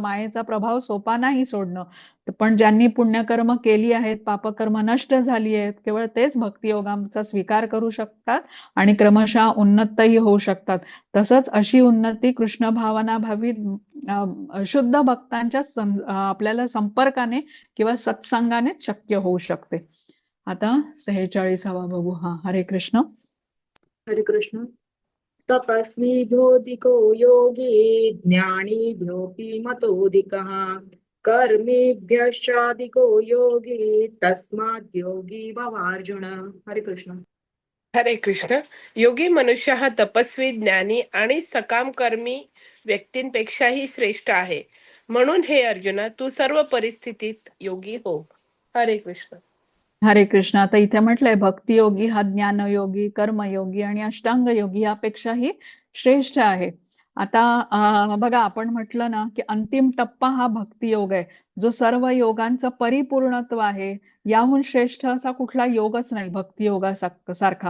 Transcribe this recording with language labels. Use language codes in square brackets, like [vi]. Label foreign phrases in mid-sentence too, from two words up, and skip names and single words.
[mr] मायेचा प्रभाव सोपा नाही सोडणं. पण ज्यांनी पुण्यकर्म केली आहेत, पापकर्म नष्ट झाली आहेत, केवळ तेच भक्तियोगाचा स्वीकार करू शकतात आणि क्रमशः उन्नतही होऊ शकतात. तसंच अशी उन्नती कृष्ण भावनाभावी शुद्ध भक्तांच्या आपल्याला संपर्काने किंवा सत्संगानेच शक्य होऊ शकते. आता 46वा बघू. हरे कृष्ण. हरे कृष्ण. [sa] तपस्वीभ्योऽधिको योगी ज्ञानीभ्योऽपि मतोऽधिकः कर्मीभ्यश्चाधिको योगी तस्मात् योगी भवार्जुन. [mr] हरे कृष्ण. हरे कृष्ण. योगी मनुष्य हा तपस्वी, ज्ञानी आणि सकाम कर्मी व्यक्तींपेक्षाही श्रेष्ठ आहे. म्हणून हे अर्जुना, तू सर्व परिस्थितीत योगी हो. हरे कृष्ण. हरे कृष्ण. आता इथे म्हटलंय भक्तियोगी हा ज्ञानयोगी, कर्मयोगी आणि अष्टांग योगी यापेक्षाही श्रेष्ठ आहे. आता बघा, आपण म्हटलं ना की अंतिम टप्पा हा भक्तियोग आहे, जो सर्व योगांचं परिपूर्णत्व आहे. याहून श्रेष्ठ असा कुठला योगच नाही भक्तियोगासारखा.